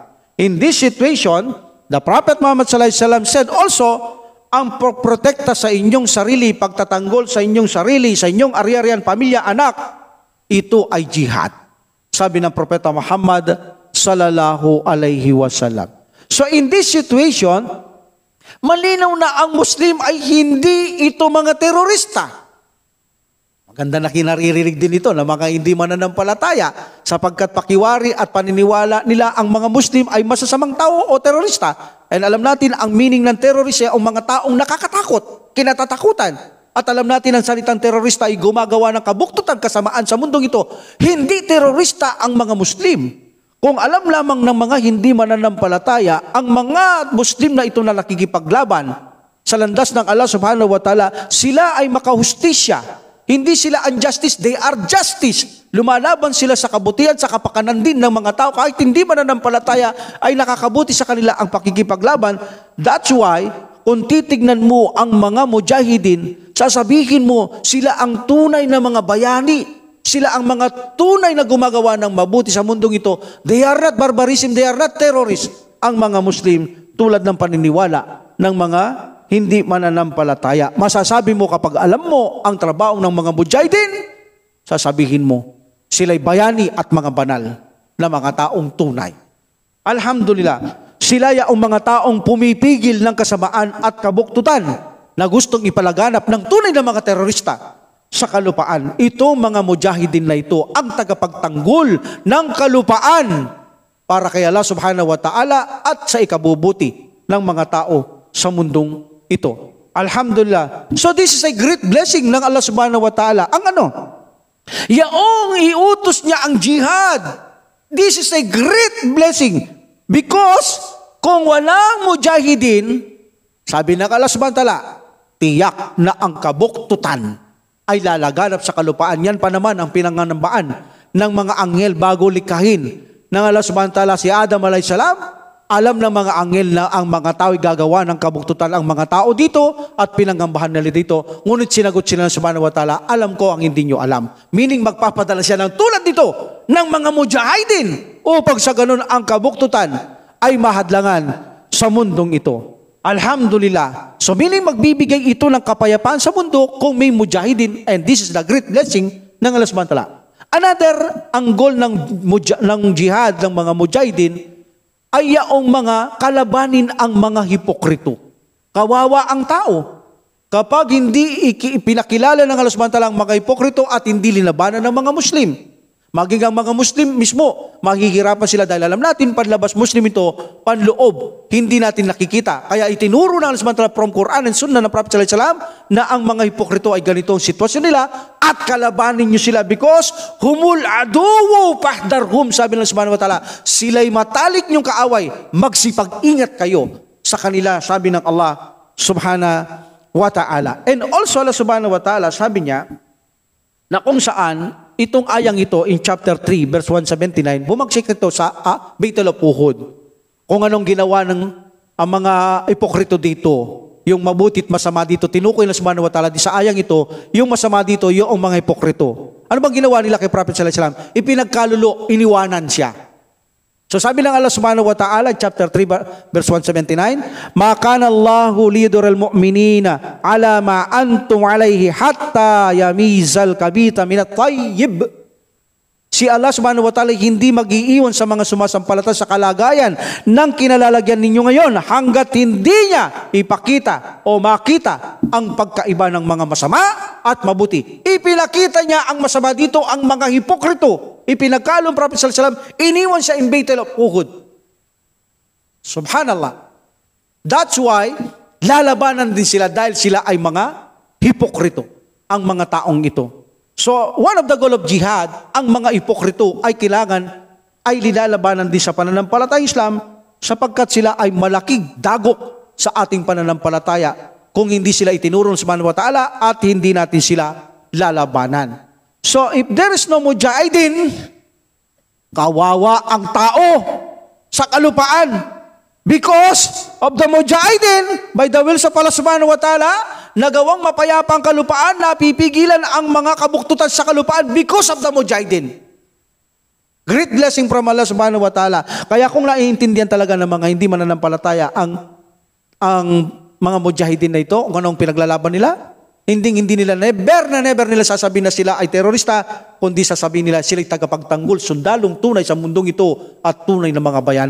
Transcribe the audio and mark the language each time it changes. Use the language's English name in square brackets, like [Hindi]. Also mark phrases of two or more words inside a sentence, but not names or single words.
[English] In this situation, the Prophet Muhammad [Arabic] صلى الله عليه وسلم [English] said also, [Filipino] ang protekta sa inyong sarili, pagtatanggol sa inyong sarili, sa inyong ari-arian, pamilya, anak, ito ay jihad. Sabi ng Propeta Muhammad [Arabic] صلى الله عليه وسلم. [English] So in this situation, [Filipino] malinaw na ang Muslim ay hindi ito mga terorista. Maganda na kinaririnig din ito na mga hindi mananampalataya sapagkat pakiwari at paniniwala nila ang mga Muslim ay masasamang tao o terorista. And alam natin ang meaning ng terorista ay ang mga taong nakakatakot, kinatatakutan. At alam natin ang salitang terorista ay gumagawa ng kabuktutan, kasamaan sa mundong ito. Hindi terorista ang mga Muslim. Kung alam lamang ng mga hindi mananampalataya, ang mga Muslim na ito na nakikipaglaban sa landas ng [Arabic] الله سبحانه وتعالى, [Filipino] sila ay makahustisya. Hindi sila unjustice, [English] they are justice. [Filipino] Lumalaban sila sa kabutihan, sa kapakanan din ng mga tao. Kahit hindi mananampalataya, ay nakakabuti sa kanila ang pakikipaglaban. [English] That's why, [Filipino] kung titignan mo ang mga mujahidin, sasabihin mo, sila ang tunay na mga bayani. Sila ang mga tunay na gumagawa ng mabuti sa mundong ito. [English] They are not barbarism, they are not terrorists. [Filipino] Ang mga Muslim, tulad ng paniniwala ng mga hindi mananampalataya. Masasabi mo kapag alam mo ang trabaho ng mga mujahidin, sasabihin mo, sila'y bayani at mga banal na mga taong tunay. Alhamdulillah, sila ang mga taong pumipigil ng kasamaan at kabuktutan na gustong ipalaganap ng tunay na mga terorista sa kalupaan. Ito mga mujahidin na ito ang tagapagtanggol ng kalupaan para kay [Arabic] الله سبحانه وتعالى [Filipino] at sa ikabubuti ng mga tao sa mundong ito. [English] Alhamdulillah. So this is a great blessing ng [Arabic] الله سبحانه وتعالى. [Filipino] Ang ano? Yaong iutos niya ang jihad [English] This is a great blessing. [Filipino] Because kung walang mujahidin, sabi ng [Arabic] الله سبحانه وتعالى, [Filipino] tiyak na ang kabuktutan ay lalaganap sa kalupaan. Yan pa naman ang pinanganambaan ng mga anghel bago likahin ng [Arabic] الله سبحانه وتعالى [Filipino] si Adam [Arabic] عليه السلام. [Filipino] Alam ng mga anghel na ang mga tao ay gagawa ng kabuktutan ang mga tao dito at pinangambahan nila dito. Ngunit sinagot sila ng [Arabic] سبحانه وتعالى, [Filipino] alam ko ang hindi nyo alam. Meaning magpapadala siya ng tulad dito ng mga mujahidin upang sa ganun ang kabuktutan ay mahadlangan sa mundong ito. Alhamdulillah. So meaning magbibigay ito ng kapayapaan sa mundo kung may mujahidin, [English] and this is the great blessing ng [Arabic] الله سبحانه وتعالى. [Filipino] Another, ang goal ng jihad ng mga mujahidin ay yaong mga kalabanin ang mga hipokrito. Kawawa ang tao. Kapag hindi ipinakilala ng [Arabic] الله سبحانه وتعالى [Filipino] ang mga hipokrito at hindi linabanan ng mga Muslim. Maging ang mga Muslim mismo, mahihirapan sila dahil alam natin, panlabas Muslim ito, panloob, hindi natin nakikita. Kaya itinuro ng [Arabic] الله سبحانه وتعالى [English] from Quran and Sunnah [Filipino] ng Prophet [Arabic] صلى الله عليه وسلم [Filipino] na ang mga hipokrito ay ganito ang sitwasyon nila at kalabanin nyo sila because [Arabic] هم العدو فاحذرهم, [Filipino] sabi ng [Arabic] الله سبحانه وتعالى, [Filipino] sila'y matalik nyong kaaway, magsipag-ingat kayo sa kanila, sabi ng [Arabic] الله سبحانه وتعالى. [English] And also [Arabic] الله سبحانه وتعالى, [Filipino] sabi niya, na kung saan itong ayang ito [English] in chapter 3 verse 179 [Filipino] bumagsik ito sa Baitul Uhud. Kung anong ginawa ng ang mga hipokrito dito, yung mabuti at masama dito, tinukoy na [Arabic] سبحانه وتعالى [Filipino] sa ayang ito, yung masama dito, yung mga hipokrito. Ano bang ginawa nila kay Prophet [Arabic] صلى الله عليه وسلم? [Filipino] Ipinagkalulo, iniwanan siya. So sabi ng [Arabic] الله سبحانه وتعالى, [English] chapter 3, verse 179, [Arabic] ما كان الله ليذر المؤمنين على ما أنتم عليه حتى يميز الخبيث من الطيب. [Filipino] Si [Arabic] الله سبحانه وتعالى [Filipino] hindi mag-iiwan sa mga sumasampalataya sa kalagayan ng kinalalagyan ninyo ngayon hanggat hindi niya ipakita o makita ang pagkaiba ng mga masama at mabuti. Ipinakita niya ang masama dito, ang mga hipokrito. Ipinagkalong Prophet [Arabic] صلى الله عليه وسلم, [Filipino] iniwan siya in Baitul Uhud. Subhanallah. That's why lalabanan din sila dahil sila ay mga hipokrito, ang mga taong ito. [English] So, one of the goal of jihad, [Filipino] ang mga hipokrito ay kailangan ay linalabanan din sa pananampalataya Islam sapagkat sila ay malaking dagok sa ating pananampalataya kung hindi sila itinuro ng [Arabic] سبحانه وتعالى [Filipino] at hindi natin sila lalabanan. [English] So, if there is no mujahidin, kawawa ang tao sa kalupaan. Because of the mujahidin, by the will of [Arabic] الله سبحانه وتعالى, [Filipino] nagawang mapayapang kalupaan, napipigilan ang mga kabuktutan sa kalupaan [English] because of the mujahidin. Great blessing from [Arabic] الله سبحانه وتعالى. [Filipino] Kaya kung naiintindihan talaga ng mga hindi mananampalataya ang mga mujahidin na ito, kung anong pinaglalaban nila, hindi nila never nila sasabihin na sila ay terorista, kundi sasabihin nila sila ay tagapagtanggol, sundalong tunay sa mundong ito at tunay na mga bayani.